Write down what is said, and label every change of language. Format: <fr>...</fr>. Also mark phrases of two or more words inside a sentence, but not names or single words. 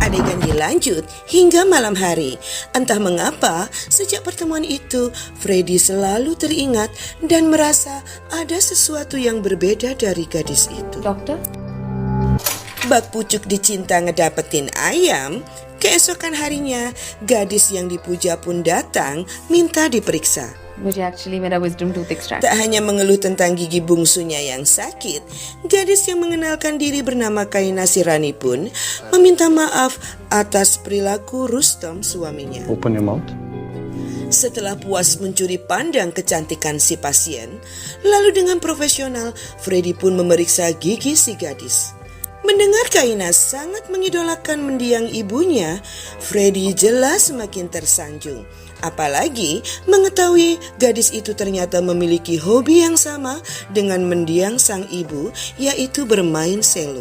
<id>Adegan dilanjut hingga malam hari. Entah mengapa, sejak pertemuan itu, Freddy selalu teringat dan merasa ada sesuatu yang berbeda dari gadis itu.</id> <en>डॉक्टर</en> <id>Bak pucuk dicinta ngedapetin ayam, keesokan harinya, gadis yang dipuja pun datang minta diperiksa.</id> <en>मुझे एक्चुअली मेरा wisdom tooth extract</en> <id>Tak hanya mengeluh tentang gigi bungsunya yang sakit, gadis yang mengenalkan diri bernama Kaina Sirani pun meminta maaf atas perilaku Rustom suaminya.</id> <en>Open your mouth.</en> <id>Setelah puas mencuri pandang kecantikan si pasien, lalu dengan profesional, Freddy pun memeriksa gigi si gadis. Mendengar Kaina sangat mengidolakan mendiang ibunya, Freddy jelas semakin tersanjung. Apalagi mengetahui gadis itu ternyata memiliki hobi yang sama dengan mendiang sang ibu, yaitu bermain selo.</id>